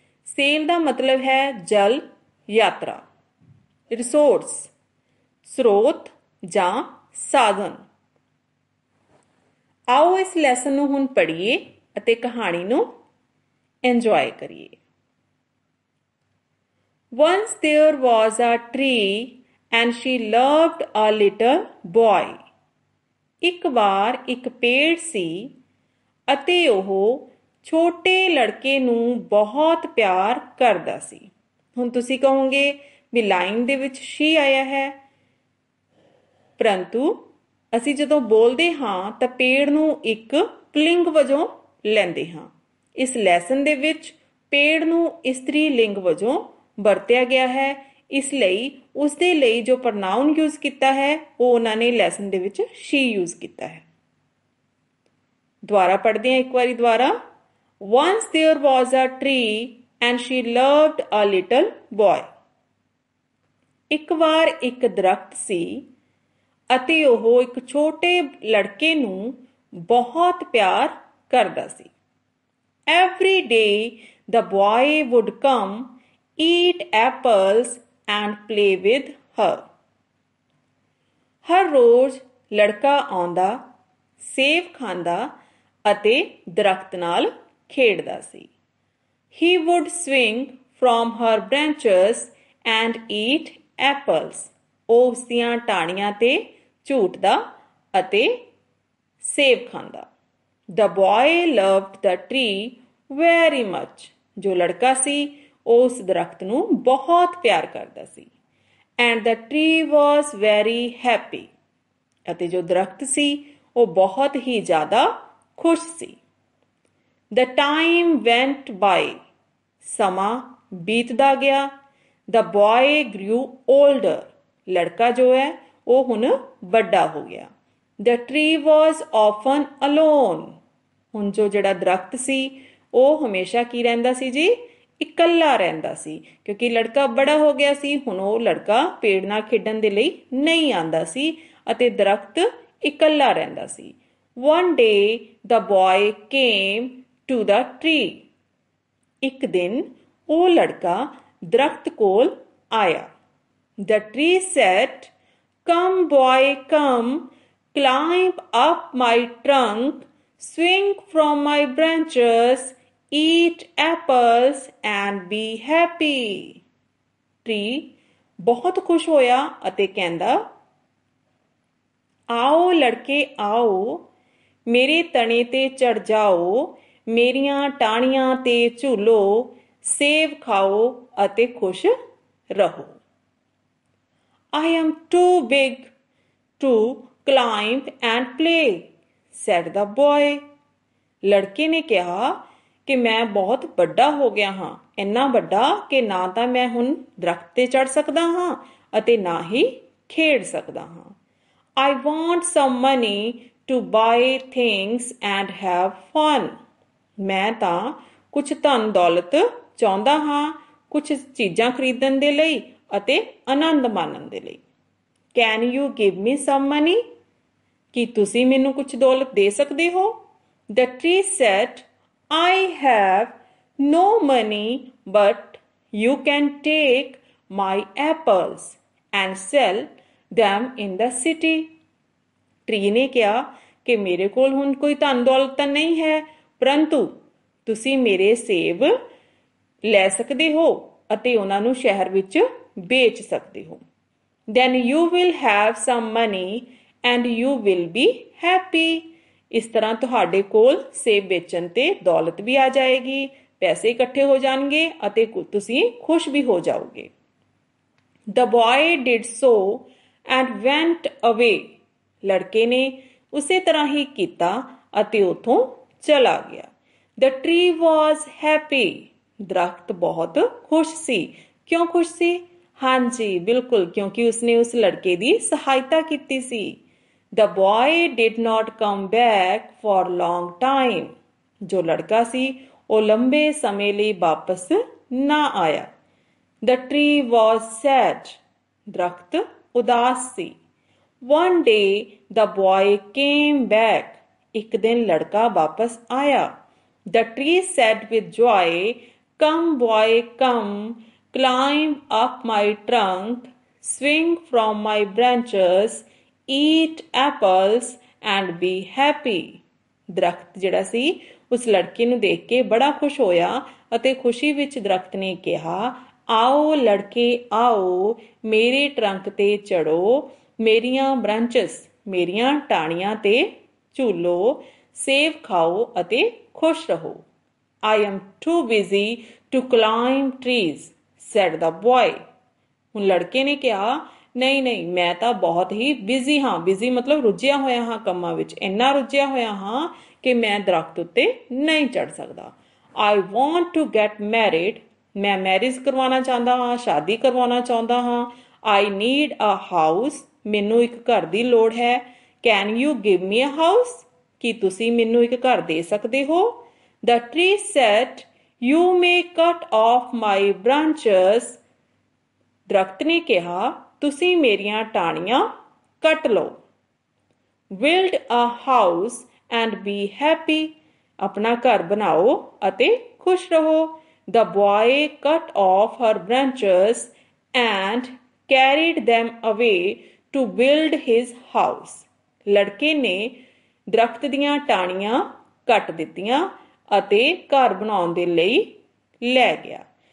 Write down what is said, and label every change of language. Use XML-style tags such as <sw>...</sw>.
<pa>Sale ਦਾ ਮਤਲਬ ਹੈ ਜਲ ਯਾਤਰਾ। ਰਿਸੋਰਸ ਸਰੋਤ ਜਾਂ ਸਾਧਨ। ਆਓ ਇਸ ਲੈਸਨ ਨੂੰ ਹੁਣ ਪੜ੍ਹੀਏ ਅਤੇ ਕਹਾਣੀ ਨੂੰ ਇੰਜੋਏ ਕਰੀਏ।</pa> <en>Once there was a tree and she loved a little boy.</en> <pa>ਇੱਕ ਵਾਰ ਇੱਕ ਪੇੜ ਸੀ ਅਤੇ ਉਹ ਛੋਟੇ ਲੜਕੇ ਨੂੰ ਬਹੁਤ ਪਿਆਰ ਕਰਦਾ ਸੀ। ਹੁਣ ਤੁਸੀਂ ਕਹੋਗੇ ਵੀ ਲਾਈਨ ਦੇ ਵਿੱਚ she ਆਇਆ ਹੈ ਪਰੰਤੂ ਅਸੀਂ ਜਦੋਂ ਬੋਲਦੇ ਹਾਂ ਤਾਂ ਪੇੜ ਨੂੰ ਇੱਕ ਪੁਲਿੰਗ ਵਜੋਂ ਲੈਂਦੇ ਹਾਂ। ਇਸ ਲੈਸਨ ਦੇ ਵਿੱਚ ਪੇੜ ਨੂੰ ਇਸਤਰੀ ਲਿੰਗ ਵਜੋਂ ਵਰਤਿਆ ਗਿਆ ਹੈ ਇਸ ਲਈ ਉਸਦੇ ਲਈ ਜੋ ਪ੍ਰਨਾਉਨ ਯੂਜ਼ ਕੀਤਾ ਹੈ ਉਹ ਉਹਨਾਂ ਨੇ ਲੈਸਨ ਦੇ ਵਿੱਚ she ਯੂਜ਼ ਕੀਤਾ ਹੈ। ਦੁਬਾਰਾ ਪੜ੍ਹਦੇ ਹਾਂ ਇੱਕ ਵਾਰੀ ਦੁਬਾਰਾ।</pa> <en>Once there was a tree and she loved a little boy.</en> <pa>ਇੱਕ ਵਾਰ ਇੱਕ ਦਰਖਤ ਸੀ ਅਤੇ ਉਹ ਇੱਕ ਛੋਟੇ ਲੜਕੇ ਨੂੰ ਬਹੁਤ ਪਿਆਰ ਕਰਦਾ ਸੀ।</pa> <en>Every day the boy would come, eat apples and play with her.</en> <pa>ਹਰ ਰੋਜ਼ ਲੜਕਾ ਆਉਂਦਾ, ਸੇਬ ਖਾਂਦਾ ਅਤੇ ਦਰਖਤ ਨਾਲ ਖੇਡਦਾ ਸੀ।</pa> <en>He would swing from her branches and eat apples.</en> <pa>ਉਹ ਉਸਦੀਆਂ ਟਾਹਣੀਆਂ ਤੇ ਝੂਟਦਾ ਅਤੇ ਸੇਬ ਖਾਂਦਾ।</pa> <en>The boy loved the tree very much.</en> <pa>ਜੋ ਲੜਕਾ ਸੀ ਉਹ ਉਸ ਦਰਖਤ ਨੂੰ ਬਹੁਤ ਪਿਆਰ ਕਰਦਾ ਸੀ।</pa> <en>And the tree was very happy.</en> <pa>ਅਤੇ ਜੋ ਦਰਖਤ ਸੀ ਉਹ ਬਹੁਤ ਹੀ ਜ਼ਿਆਦਾ ਖੁਸ਼ ਸੀ।</pa> <en>The time went by.</en> <pa>ਸਮਾਂ ਬੀਤਦਾ ਗਿਆ।</pa> <en>the boy grew older,</en> <pa>ਲੜਕਾ ਜੋ ਹੈ ਉਹ ਹੁਣ ਵੱਡਾ ਹੋ ਗਿਆ।</pa> <en>the tree was often alone,</en> <pa>ਹੁਣ ਜੋ ਜਿਹੜਾ ਦਰਖਤ ਸੀ ਉਹ ਹਮੇਸ਼ਾ ਕੀ ਰਹਿੰਦਾ ਸੀ ਜੀ, ਇਕੱਲਾ ਰਹਿੰਦਾ ਸੀ, ਕਿਉਂਕਿ ਲੜਕਾ ਬੜਾ ਹੋ ਗਿਆ ਸੀ। ਹੁਣ ਉਹ ਲੜਕਾ ਪੇੜ ਨਾਲ ਖੇਡਣ ਦੇ ਲਈ ਨਹੀਂ ਆਉਂਦਾ ਸੀ ਅਤੇ ਦਰਖਤ ਇਕੱਲਾ ਰਹਿੰਦਾ ਸੀ।</pa> <en>One day the boy came to the tree,</en> <pa>ਇੱਕ ਦਿਨ ਉਹ ਲੜਕਾ ਦਰਖਤ ਕੋਲ ਆਇਆ।</pa> <en>The tree said, come boy come, climb up my trunk, swing from my branches, eat apples and be happy.</en> <pa>Tree ਬਹੁਤ ਖੁਸ਼ ਹੋਇਆ ਅਤੇ ਕਹਿੰਦਾ, ਆਓ ਲੜਕੇ ਆਓ, ਮੇਰੇ ਤਣੇ ਤੇ ਚੜ ਜਾਓ, ਮੇਰੀਆਂ ਟਾਹਣੀਆਂ ਤੇ ਝੂਲੋ, ਸੇਬ ਖਾਓ ਅਤੇ ਖੁਸ਼ ਰਹੋ।</pa> <en>I am too big to climb and play, said the boy.</en> <pa>ਲੜਕੇ ਨੇ ਕਿਹਾ ਕਿ ਮੈਂ ਬਹੁਤ ਵੱਡਾ ਹੋ ਗਿਆ ਹਾਂ, ਇੰਨਾ ਵੱਡਾ ਕਿ ਨਾ ਤਾਂ ਮੈਂ ਹੁਣ ਦਰਖਤ ਤੇ ਚੜ ਸਕਦਾ ਹਾਂ ਅਤੇ ਨਾ ਹੀ ਖੇਡ ਸਕਦਾ ਹਾਂ।</pa> <en>I want some money to buy things and have fun.</en> <pa>ਮੈਂ ਤਾਂ ਕੁਝ ਧਨ ਦੌਲਤ ਚਾਹੁੰਦਾ ਹਾਂ, ਕੁਝ ਚੀਜ਼ਾਂ ਖਰੀਦਣ ਦੇ ਲਈ ਅਤੇ ਆਨੰਦ ਮਾਣਨ ਦੇ ਲਈ।</pa> <en>Can you give me some money?</en> <pa>ਕੀ ਤੁਸੀਂ ਮੈਨੂੰ ਕੁਝ ਦੌਲਤ ਦੇ ਸਕਦੇ ਹੋ?</pa> <en>The tree said, I have no money, but you can take my apples and sell them in the city.</en> <pa>Tree ਨੇ ਕਿਹਾ ਕਿ ਮੇਰੇ ਕੋਲ ਹੁਣ ਕੋਈ ਧਨ ਦੌਲਤ ਤਾਂ ਨਹੀਂ ਹੈ, ਪਰੰਤੂ ਤੁਸੀਂ ਮੇਰੇ ਸੇਬ ਲੈ ਸਕਦੇ ਹੋ ਅਤੇ ਉਹਨਾਂ ਨੂੰ ਸ਼ਹਿਰ ਵਿੱਚ ਵੇਚ ਸਕਦੇ ਹੋ।</pa> <en>Then you will have some money and you will be happy.</en> <pa>ਇਸ ਤਰ੍ਹਾਂ ਤੁਹਾਡੇ ਕੋਲ ਸੇਬ ਵੇਚਣ ਤੇ ਦੌਲਤ ਵੀ ਆ ਜਾਏਗੀ, ਪੈਸੇ ਇਕੱਠੇ ਹੋ ਜਾਣਗੇ ਅਤੇ ਤੁਸੀਂ ਖੁਸ਼ ਵੀ ਹੋ ਜਾਓਗੇ।</pa> <en>The boy did so and went away.</en> <pa>ਲੜਕੇ ਨੇ ਉਸੇ ਤਰ੍ਹਾਂ ਹੀ ਕੀਤਾ ਅਤੇ ਉਥੋਂ ਚਲਾ ਗਿਆ।</pa> <en>The tree was happy.</en> <pa>ਦਰਖਤ ਬਹੁਤ ਖੁਸ਼ ਸੀ। ਕਿਉਂ ਖੁਸ਼ ਸੀ? ਹਾਂਜੀ ਬਿਲਕੁਲ, ਕਿਉਂਕਿ ਉਸਨੇ ਉਸ ਲੜਕੇ ਦੀ ਸਹਾਇਤਾ ਕੀਤੀ ਸੀ।</pa> <en>The boy did not come back for long time.</en> <pa>ਜੋ ਲੜਕਾ ਸੀ ਉਹ ਲੰਬੇ ਸਮੇਂ ਲਈ ਵਾਪਸ ਨਾ ਆਇਆ।</pa> <en>The tree was sad.</en> <pa>ਦਰਖਤ ਉਦਾਸ ਸੀ।</pa> <en>One day the boy came back.</en> <pa>ਇੱਕ ਦਿਨ ਲੜਕਾ ਵਾਪਸ ਆਇਆ।</pa> <en>The tree said with joy, come boy come, climb up my trunk, swing from my branches, eat apples and be happy.</en> <pa>ਦਰਖਤ ਜਿਹੜਾ ਸੀ ਉਸ ਲੜਕੇ ਨੂੰ ਦੇਖ ਕੇ ਬੜਾ ਖੁਸ਼ ਹੋਇਆ ਅਤੇ ਖੁਸ਼ੀ ਵਿੱਚ ਦਰਖਤ ਨੇ ਕਿਹਾ, ਆਓ ਲੜਕੇ ਆਓ, ਮੇਰੇ ਟਰੰਕ ਤੇ ਚੜੋ, ਮੇਰੀਆਂ ਬ੍ਰਾਂਚਸ ਮੇਰੀਆਂ ਟਾਹਣੀਆਂ ਤੇ ਝੂਲੋ, ਸੇਬ ਖਾਓ ਅਤੇ ਖੁਸ਼ ਰਹੋ।</pa> <en>I am too busy to climb trees, said the boy.</en> <pa>ਹੁਣ ਲੜਕੇ ਨੇ ਕਿਹਾ, ਨਹੀਂ ਨਹੀਂ ਮੈਂ ਤਾਂ ਬਹੁਤ ਹੀ ਬਿਜ਼ੀ ਹਾਂ। ਬਿਜ਼ੀ ਮਤਲਬ ਰੁੱਝਿਆ ਹੋਇਆ ਹਾਂ ਕੰਮਾਂ ਵਿੱਚ, ਇੰਨਾ ਰੁੱਝਿਆ ਹੋਇਆ ਹਾਂ ਕਿ ਮੈਂ ਦਰਖਤ ਉੱਤੇ ਨਹੀਂ ਚੜ ਸਕਦਾ।</pa> <en>I want to get married.</en> <pa>ਮੈਂ ਮੈਰਿਜ ਕਰਵਾਉਣਾ ਚਾਹੁੰਦਾ ਹਾਂ, ਸ਼ਾਦੀ ਕਰਵਾਉਣਾ ਚਾਹੁੰਦਾ ਹਾਂ।</pa> <en>I need a house.</en> <pa>ਮੈਨੂੰ ਇੱਕ ਘਰ ਦੀ ਲੋੜ ਹੈ।</pa> <en>Can you give me a house?</en> <pa>ਕੀ ਤੁਸੀਂ ਮੈਨੂੰ ਇੱਕ ਘਰ ਦੇ ਸਕਦੇ ਹੋ?</pa> <en>The tree said, you may cut off my branches.</en> <pa>ਦਰਖਤ ਨੇ ਕਿਹਾ, ਤੁਸੀਂ ਮੇਰੀਆਂ ਟਾਹਣੀਆਂ ਕੱਟ ਲਓ।</pa> <en>Build a house and be happy.</en> <pa>ਆਪਣਾ ਘਰ ਬਣਾਓ ਅਤੇ ਖੁਸ਼ ਰਹੋ।</pa> <en>The boy cut off her branches and carried them away to build his house.</en> <pa>ਲੜਕੇ ਨੇ ਦਰਖਤ ਦੀਆਂ ਟਾਹਣੀਆਂ ਕੱਟ ਦਿੱਤੀਆਂ ਅਤੇ ਘਰ ਬਣਾਉਣ ਦੇ ਲਈ ਲੈ ਗਿਆ।</pa>